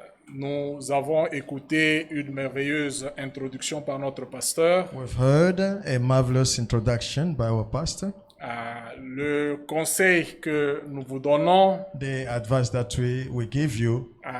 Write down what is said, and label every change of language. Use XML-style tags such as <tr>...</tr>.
<fr>Nous avons écouté une merveilleuse introduction par notre pasteur.</fr> <en>We've heard a marvelous introduction by our pastor.</en> <fr>Le conseil que nous vous donnons,</fr> <en>The advice that we give you</en>